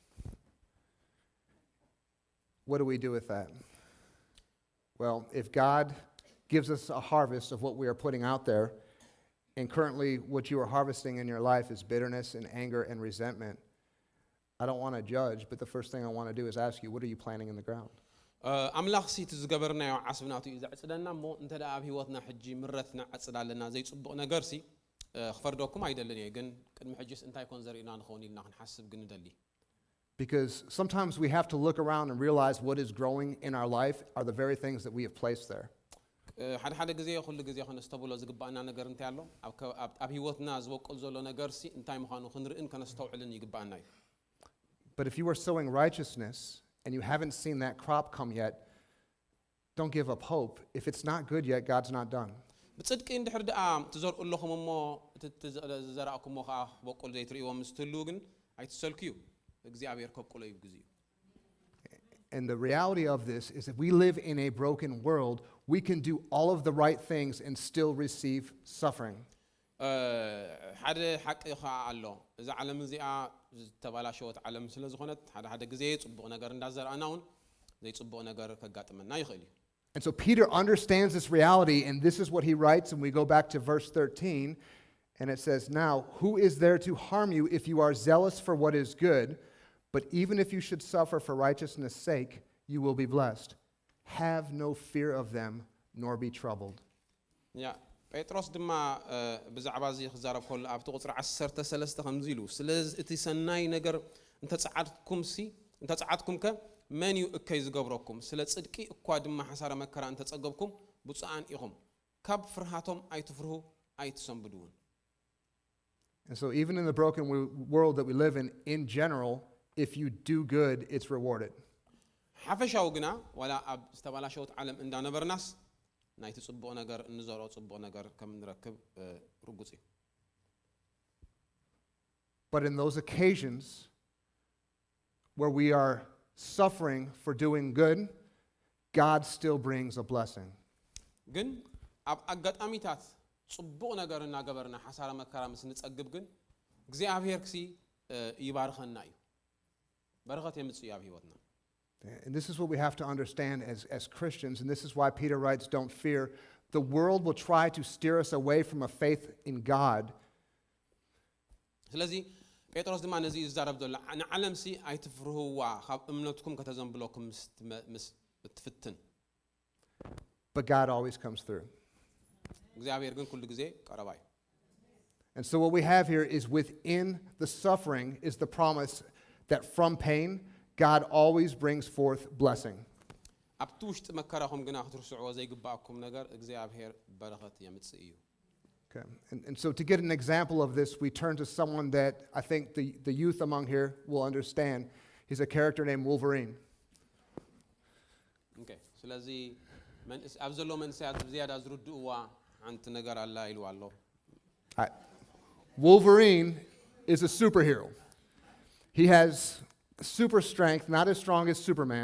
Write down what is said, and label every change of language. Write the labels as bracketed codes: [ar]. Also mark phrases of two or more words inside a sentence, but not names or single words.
[en] What do we do with that? Well, if God gives us a harvest of what we are putting out there, and currently what you are harvesting in your life is bitterness and anger and resentment, I don't want to judge, but the first thing I want to do is ask you, what are you planting in the ground? [ti] ኣምላኽ ሲ እቲ ዝገበርናዮ ዓስብናቱ እዩ ዘዕጽደና እሞ እንተ ደኣ ኣብ ህይወትና ሕጂ ምረትና ዓጽድ ኣለና ዘይጽቡቕ ነገር ሲ ክፈርደኩም ኣይደልን እየ ግን ቅድሚ ሕጂስ እንታይ ኮን ዘርእና ንኸውን ኢልና ክንሓስብ ግን ንደሊ. [en] Because sometimes we have to look around and realize what is growing in our life are the very things that we have placed there. [ti] ሓደ ግዜ ኩሉ ግዜ ከነስተብሎ ዝግባአና ነገር እንታይ ኣሎ ኣብ ህይወትና ዝበቁል ዘሎ ነገር ሲ እንታይ ምዃኑ ክንርእን ከነስተውዕልን ይግባአና እዩ. [en] But if you are sowing righteousness and you haven't seen that crop come yet, don't give up hope. If it's not good yet, God's not done. [ti] ብጽድቂ እንድሕር ደኣ ትዘርኡ ኣለኹም እሞ ዘራእኩሞ ከዓ በቁል ዘይትርእይዎ ምስ ትህልው ግን ኣይትሰልክዩ እግዚአብሔር ከብቁሎ እዩ ግዜኡ. [en] And the reality of this is that we live in a broken world. We can do all of the right things and still receive suffering. [ti] ሓደ ሓቂ ከዓ ኣሎ እዛ ዓለም እዚኣ ዝተባላሸወት ዓለም ስለ ዝኾነት ሓደ ግዜ ጽቡቕ ነገር እንዳዘርአና እውን ዘይጽቡቕ ነገር ከጋጥመና ይኽእል እዩ. [en] And so Peter understands this reality, and this is what he writes, and we go back to verse 13, and it says, "Now, who is there to harm you if you are zealous for what is good? But even if you should suffer for righteousness' sake, you will be blessed. Have no fear of them, nor be troubled." [ti] ያ ጴጥሮስ ድማ ብዛዕባ እዚ ክዛረብ ከሎ ኣብቲ ቁጽሪ 13 ከምዚ ኢሉ ስለዚ እቲ ሰናይ ነገር እንተጸዓትኩም ከ መን እዩ እከይ ዝገብረኩም ስለ ጽድቂ እኳ ድማ ሓሳረ መከራ እንተጸገብኩም ብፁዓን ኢኹም ካብ ፍርሃቶም ኣይትፍርሁ ኣይትሰንብዱውን. [en] And so even in the broken world that we live in general, if you do good, it's rewarded. [ti] ሓፈሻው ግና ወላ ኣብ ዝተባላሸወት ዓለም እንዳነበርናስ ናይቲ ጽቡቕ ነገር እንዘርኦ ጽቡቕ ነገር ከም ንረክብ ርጉጽ እዩ. [en] But in those occasions where we are suffering for doing good, God still brings a blessing. [ti] ግን ኣብ ኣጋጣሚታት ጽቡቕ ነገር እናገበርና ሓሳረ መከራ ምስ ንጸግብ ግን እግዚአብሔር ክሲ ይባርኸና እዩ. በረኸት የምጽእ ኣብ ህይወትና. [en] And this is what we have to understand as Christians, and this is why Peter writes, "Don't fear. The world will try to steer us away from a faith in God." [ti] ስለዚ ጴጥሮስ ድማ ነዚ ይዛረብ ዘሎ ንዓለም ሲ ኣይትፍርህዋ ካብ እምነትኩም ከተዘንብለኩም ምስ እትፍትን. [en] But God always comes through. [ti] እግዚአብሔር ግን ኩሉ ግዜ ቀረባ እዩ. [en] And so what we have here is within the suffering is the promise that from pain, God always brings forth blessing. [ti] ኣብቲ ውሽጢ መከራኹም ግና ክትርስዕዎ ዘይግባአኩም ነገር እግዚአብሔር በረኸት የምጽእ እዩ. [en] Okay. And so to get an example of this, we turn to someone that I think the youth among here will understand. He's a character named Wolverine. Okay. [ti] ስለዚ ኣብ ዘሎ መንስያት ዝያዳ ዝርድእዋ ሓንቲ ነገር ኣላ ኢሉ ኣሎ. [en] Wolverine is a superhero. He has super strength, not as strong as Superman.